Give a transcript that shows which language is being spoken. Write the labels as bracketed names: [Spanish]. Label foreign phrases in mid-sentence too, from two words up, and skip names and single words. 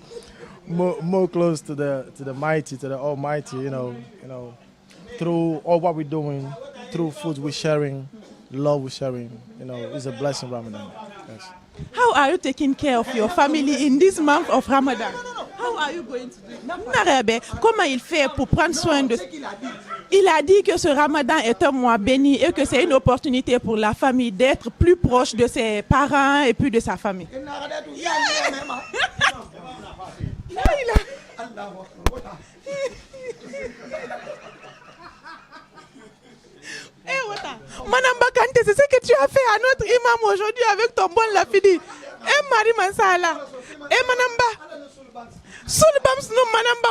[English] more close to the mighty, to the Almighty, you know, through all what we're doing, through food we're sharing, love we're sharing, you know, it's a blessing, Ramadan. Yes. How are you taking care of your family in this month of Ramadan? How are you going to do it? [French] Narabe, comment il fait pour prendre soin de... Il a dit que ce Ramadan est un mois béni et que c'est une opportunité pour la famille d'être plus proche de ses parents et puis de sa famille. Madame Bakante, c'est ce que tu as fait à notre imam aujourd'hui avec ton bon lafidi. Et Marie Mansala. Et Madame Ba. Soulbams no Madame Ba.